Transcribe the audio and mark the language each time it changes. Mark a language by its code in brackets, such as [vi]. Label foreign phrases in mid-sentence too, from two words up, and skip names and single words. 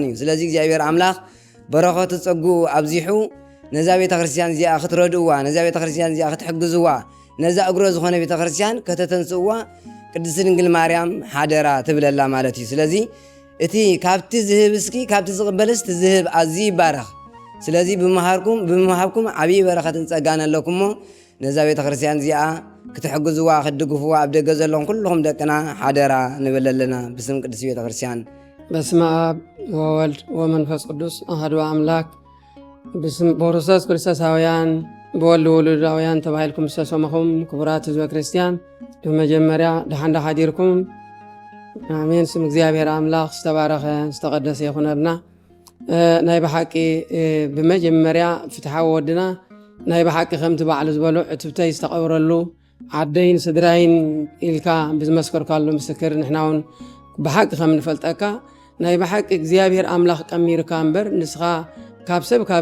[ti] እዩ ስለዚ እግዚአብሔር ኣምላኽ በረኸቱ ፀጉ ኣብዚሑ ነዛ ቤተ ክርስቲያን እዚኣ ክትረድእዋ ነዛ ቤተ ክርስቲያን እዚኣ ክትሕግዝዋ ነዛ እግሮ ዝኾነ ቤተ ክርስቲያን ከተተንስእዋ ቅድስት ድንግል ማርያም ሓደራ ትብለላ ማለት እዩ ስለዚ እቲ ካብቲ ዝህብ እስኪ ካብቲ ዝቕበልስ ዝህብ ኣዝዩ ይባረኽ ስለዚ ብምሃብኩም ዓብይ በረኸትን ፀጋን ኣለኩም ሞ ነዛ ቤተ ክርስቲያን እዚኣ ክትሕግዝዋ ክትድግፍዋ ኣብ ደገ ዘለኹም ኩልኹም ደቅና ሓደራ ንብል ኣለና ብስም ቅድስት ቤተ ክርስቲያን [gez] በስመ አብ ወወልድ ወመንፈስ ቅዱስ አሐዱ አምላክ [ti] በክርስቶስ ክርስቶሳውያን በወልድ ውሉዳውያን ተባሂልኩም ዝተሰመኹም ክቡራት ህዝበ ክርስቲያን በመጀመሪያ ደሓንዳ ሓዲርኩም አሜን ስም እግዚአብሔር አምላኽ ዝተባረኸ ዝተቀደሰ ይኹነልና ናይ ብሓቂ በመጀመሪያ ፍትሓዊ ወድና ናይ ብሓቂ ከምቲ በዓል ዝበሉ ዕትብተይ ዝተቐብረሉ ዓደይን ስድራይን ኢልካ ብዝመስከርካሉ ምስክር ንሕና እውን ብሓቂ ከም ንፈልጠካ ናይ ብሓቂ እግዚአብሔር ኣምላኽ ቀሚርካ እምበር ንስኻ ካብ ሰብ ካብ